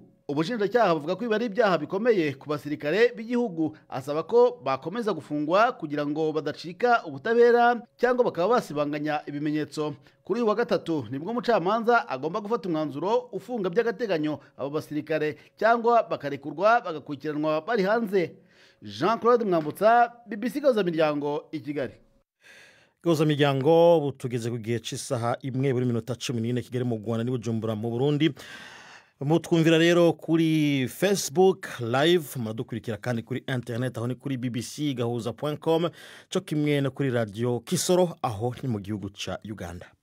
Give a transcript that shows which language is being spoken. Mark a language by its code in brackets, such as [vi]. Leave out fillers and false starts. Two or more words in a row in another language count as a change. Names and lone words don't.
[rw] Ubushinjacyaha buvuga ko ibi ari ibyaha bikomeye ku basirikare b'igihugu, asaba ko bakomeza gufungwa kugira ngo badacika ubutabera cyangwa bakaba basibanganya ibimenyetso. Kuri uyu wa gatatu nibwo umucamanza agomba gufata umwanzuro ufunga by'agateganyo abo basirikare cyangwa bakarekurwa bagakurikiranwa bari hanze. Jean Claude Mwambutsa, BBC Gahuzamiryango i Kigali. [rn] Gahuzamiryango butugeze ku gihe cy'isaha 1:14 Kigali mu Rwanda ni Bujumbura mu Burundi. Mutwumvira rero kuri Facebook live, muradukurikira kandi kuri internet aho ni kuri bbcgahuza.com, cyo kimwe no kuri radio Kisoro aho ni mu gihugu ca Uganda.